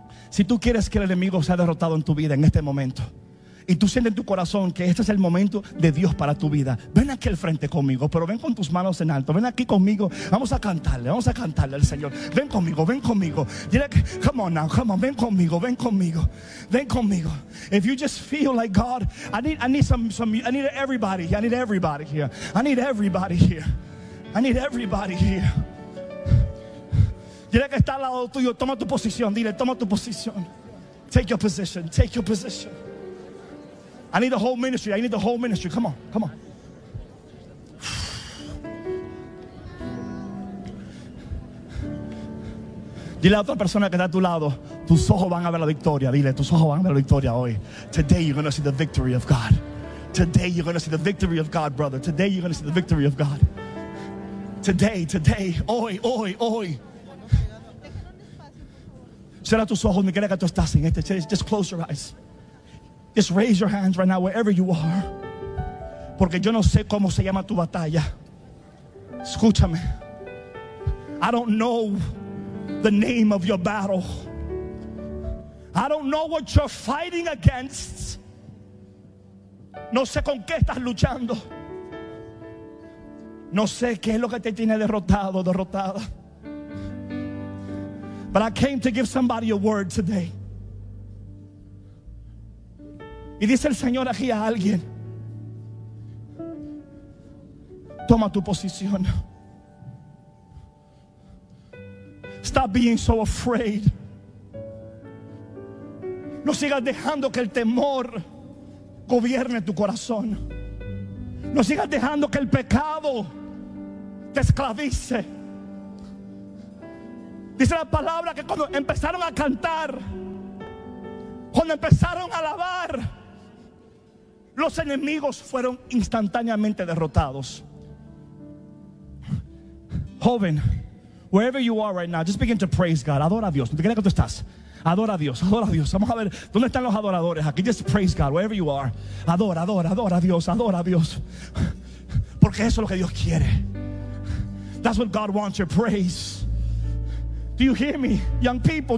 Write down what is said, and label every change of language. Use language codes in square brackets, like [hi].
[es] Si tú quieres que el enemigo sea derrotado en tu vida en este momento, y tú sientes en tu corazón que este es el momento de Dios para tu vida, ven aquí al frente conmigo, pero ven con tus manos en alto. Ven aquí conmigo, vamos a cantarle al Señor. Ven conmigo, ven conmigo. Dile que, [en] come on now, come on, [es] ven conmigo, ven conmigo, ven conmigo. [en] If you just feel like God, I need everybody here. [es] Dile que está al lado tuyo, toma tu posición, dile, toma tu posición. [en] Take your position. I need the whole ministry. I need the whole ministry. Come on, come on. [es] Dile a otra persona que está a tu lado, tus ojos van a ver la victoria. Dile, tus ojos van a ver la victoria hoy. [en] Today you're going to see the victory of God. Today you're going to see the victory of God, brother. Today you're going to see the victory of God. Today, [es] hoy. Cierra tus ojos, mira que tú estás en este. [en] Just close your eyes. Just raise your hands right now, wherever you are. [es] Porque yo no sé cómo se llama tu batalla. Escúchame. [en] I don't know the name of your battle. I don't know what you're fighting against. [es] No sé con qué estás luchando. No sé qué es lo que te tiene derrotado, derrotada. [en] But I came to give somebody a word today. [es] Y dice el Señor aquí a alguien: toma tu posición. [en] Stop being so afraid. [es] No sigas dejando que el temor gobierne tu corazón. No sigas dejando que el pecado te esclavice. Dice la palabra que cuando empezaron a cantar, cuando empezaron a alabar, los enemigos fueron instantáneamente derrotados. Joven, [en] wherever you are right now, just begin to praise God. [es] Adora a Dios. ¿Dónde crees que tú estás? Adora a Dios. Vamos a ver, ¿dónde están los adoradores aquí? [en] Just praise God, wherever you are. [es] Adora a Dios. Porque eso es lo que Dios quiere. [en] That's what God wants, your praise. Do you hear me, young people?